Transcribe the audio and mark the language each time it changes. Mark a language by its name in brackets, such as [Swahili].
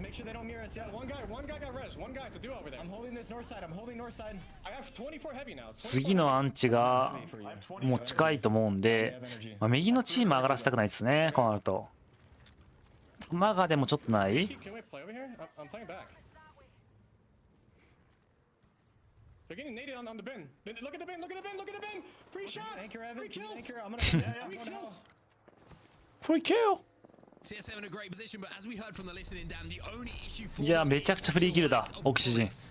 [English] Make sure they don't mirror us. Yeah, one guy got res. One guy to do over there. I'm holding this north side. I'm holding north side. I have 24 heavy now. [Japanese] 次のアンチがもう近いと思うんで、まあ、右のチーム上がらせたくないですね、こうなると。マガでもちょっとない。 [English] Can we play over here? I'm playing back. They're getting naded on the bin. Look at the bin. Look at the bin. Look at the bin. Free shots. Anchor, Evan. Free kills. Anchor. I'm gonna. Free kills. Free kill! TSM in a great position, but as we heard from the listening, Dan, the only issue for [Japanese] いや、めちゃくちゃフリーキルだ、オキシジン。